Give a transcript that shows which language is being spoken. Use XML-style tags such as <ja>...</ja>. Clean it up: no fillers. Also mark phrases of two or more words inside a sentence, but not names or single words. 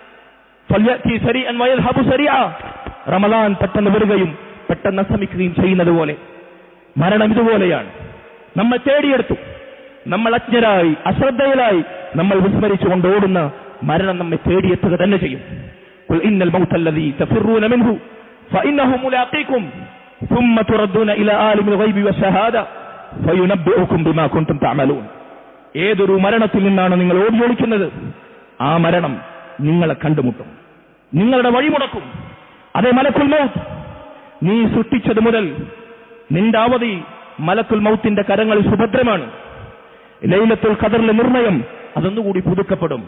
<ml>റമളാൻ പെട്ടെന്ന് വരികയും പെട്ടെന്ന് അസ്തമിക്കുകയും ചെയ്യുന്നത് പോലെ മരണം ഇതുപോലെയാണ്. നമ്മൾ തേടിയെടുത്തു, നമ്മൾ അജ്ഞരായി, അശ്രദ്ധയിലായി നമ്മൾ വിസ്മരിച്ചുകൊണ്ട് ഓടുന്ന മരണം നമ്മെ തേടിയെത്തുക തന്നെ ചെയ്യും.</ml> <ar>قل إن الموت الذي تفرون منه فإنه ملاقيكم ثم تردون الى عالم الغيب والشهاده فينبئكم بما كنتم تعملون.</ar> <ml>ഏതൊരു മരണത്തിൽ നിന്നാണ് നിങ്ങൾ ഓടിയൊളിക്കുന്നത്, ആ മരണം നിങ്ങളെ കണ്ടുമുട്ടും, നിങ്ങളുടെ വഴിമുടക്കും. അതേ മലക്കുൽ മൗത്ത്, നീ സൃഷ്ടിച്ചത് മുതൽ നിന്റെ അവധി മലക്കുൽ മൗത്തിന്റെ കരങ്ങളിൽ സുഭദ്രമാണ്. ലൈലത്തുൽ ഖദറിലെ നിർണയം അതൊന്നുകൂടി പുതുക്കപ്പെടും.</ml>